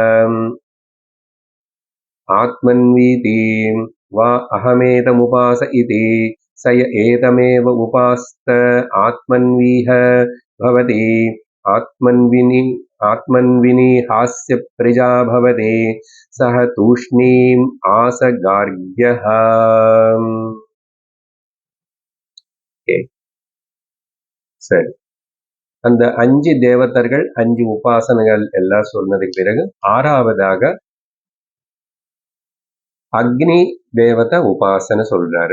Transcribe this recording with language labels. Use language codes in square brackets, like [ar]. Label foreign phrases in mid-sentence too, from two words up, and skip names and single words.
[sa] आत्मन्वीति वा अहमेतमुपास इति स य एतमेव उपास्त आत्मन्वीह भवति आत्मन्विनी हास्य प्रजा भवति सह तूष्णीम् आस गार्ग्यः [ta] சரி அந்த 5 தேவதர்கள் 5 உபாசனைகள் எல்லாம் சொன்னதுக்கு பிறகு ஆறாவதாக அக்னி தேவத உபாசனை சொல்றாரு.